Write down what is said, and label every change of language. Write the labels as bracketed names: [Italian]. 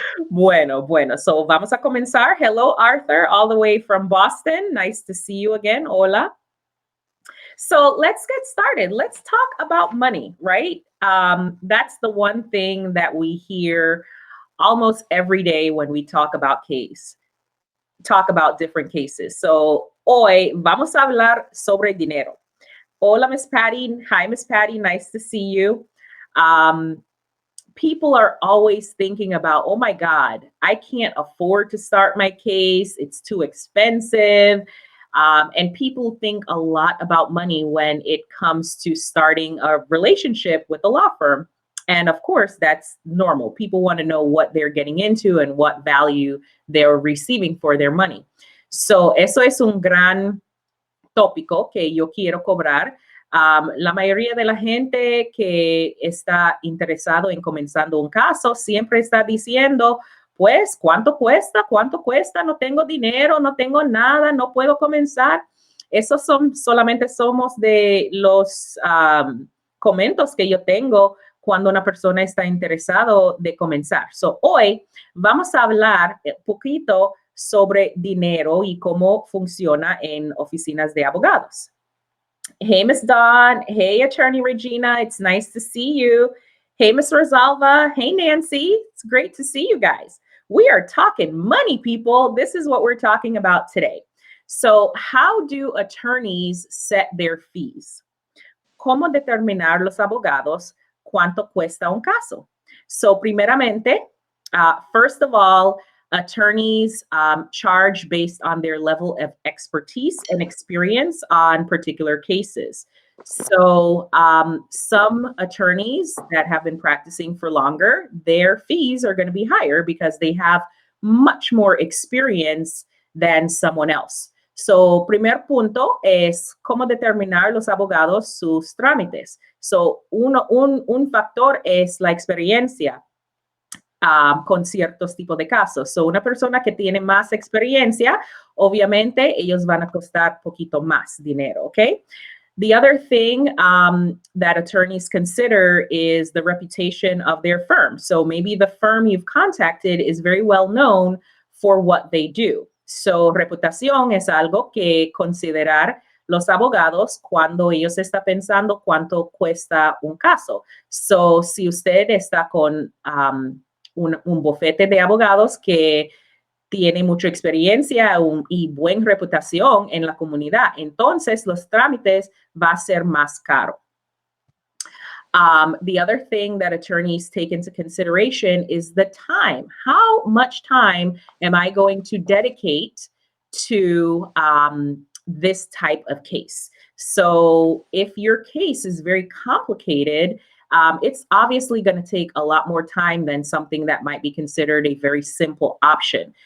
[English] Bueno. So vamos a comenzar. Hello, Arthur, all the way from Boston. Nice to see you again. Hola. So let's get started. Let's talk about money, right? That's the one thing that we hear almost every day when we talk about different cases. [Spanish] So hoy vamos a hablar sobre dinero. [English] Hola, Miss Patty. Hi, Miss Patty. Nice to see you. People are always thinking about, oh my God, I can't afford to start my case. It's too expensive. And people think a lot about money when it comes to starting a relationship with a law firm. And of course, that's normal. People want to know what they're getting into and what value they're receiving for their money. [Spanish] So eso es un gran tópico que yo quiero cobrar. La mayoría de la gente que está interesado en comenzando un caso siempre está diciendo, pues, ¿cuánto cuesta? ¿Cuánto cuesta? No tengo dinero, no tengo nada, no puedo comenzar. Esos son solamente somos de los comentos que yo tengo cuando una persona está interesado de comenzar. So, hoy vamos a hablar un poquito sobre dinero y cómo funciona en oficinas de abogados. [English] Hey, Miss Dawn. Hey, Attorney Regina. It's nice to see you. Hey, Miss Rosalva. Hey, Nancy. It's great to see you guys. We are talking money, people. This is what we're talking about today. So, how do attorneys set their fees? [Spanish] ¿Cómo determinar los abogados cuánto cuesta un caso? [English] So, primeramente, first of all, attorneys charge based on their level of expertise and experience on particular cases. So some attorneys that have been practicing for longer, their fees are going to be higher because they have much more experience than someone else. [Spanish] So, primer punto es cómo determinar los abogados sus trámites. So, un factor es la experiencia con ciertos tipos de casos. So, una persona que tiene más experiencia, obviamente ellos van a costar poquito más dinero, ¿ok? [English] The other thing that attorneys consider is the reputation of their firm. So maybe the firm you've contacted is very well known for what they do. [Spanish] So reputación es algo que considerar los abogados cuando ellos están pensando cuánto cuesta un caso. So si usted está con un bufete de abogados que tiene mucha experiencia y buena reputación en la comunidad, entonces los trámites va a ser más caro. [English] The other thing that attorneys take into consideration is the time. How much time am I going to dedicate to this type of case? So if your case is very complicated, it's obviously going to take a lot more time than something that might be considered a very simple option.